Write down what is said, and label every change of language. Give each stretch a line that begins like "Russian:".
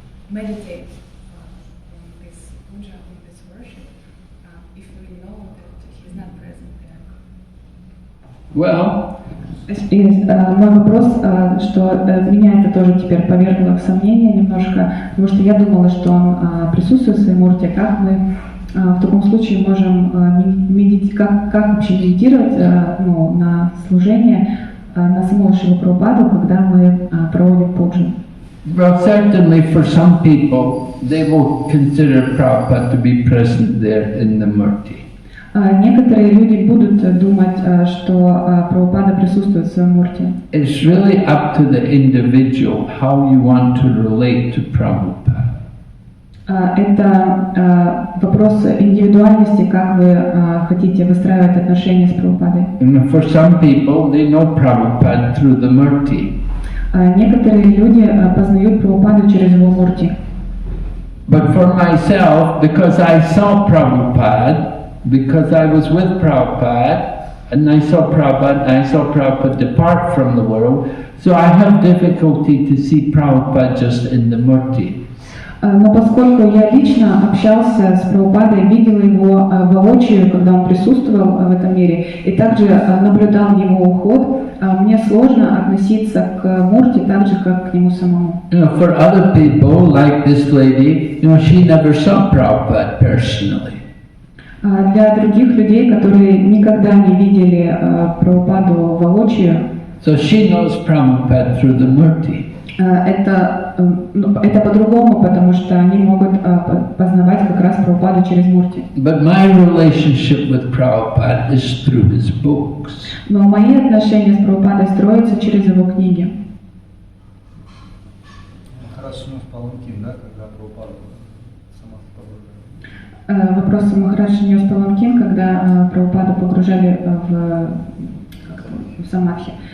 English: Meditate on this puja, on this worship, if we know that he's not present there. Well,
Russian: мой вопрос, что меня это тоже теперь повергло в сомнение немножко, потому что я думала, что он присутствует в своей мурте, как мы в таком случае можем как вообще медитировать на служение на самого Шрилу Прабхупаду, когда мы проводим пуджу.
English: Well, certainly for some people, they will consider Prabhupada to be present there in the murti.
Russian: Некоторые люди будут думать, что Прабхупада присутствует в своем мурте.
English: It's really up to the individual how you want to relate to Prabhupada.
Russian: Это вопрос индивидуальности, как вы хотите выстраивать отношения с Прабхупадой.
English: And for some people, they know Prabhupada through the murti.
Russian: Некоторые люди познают Прабхупаду через его мурти.
English: But for myself, because I saw Prabhupada, because I was with Prabhupada, and I saw Prabhupada depart from the world, so I have difficulty to see Prabhupada just in the murti.
Russian: Но поскольку я лично общался с Прабхупадой, видел его воочию, когда он присутствовал в этом мире, и также наблюдал его уход, мне сложно относиться к мурти так же, как к нему самому.
English: For other people, like this lady, she never saw Prabhupada personally.
Russian: Для других людей, которые никогда не видели Прабхупаду воочию,
English: so she knows Prabhupada through the murti.
Russian: Это по-другому, потому что они могут познавать как раз Прабхупаду через мурти.
English: But my relationship with Prabhupada is through his books.
Russian: Но мои отношения с Прабхупадой строятся через его книги. Хорошо, паланкин, да, когда Прабхупада сама погружали. Вопрос Махарадж нес паланкин, когда Прабхупаду погружали в самадхи.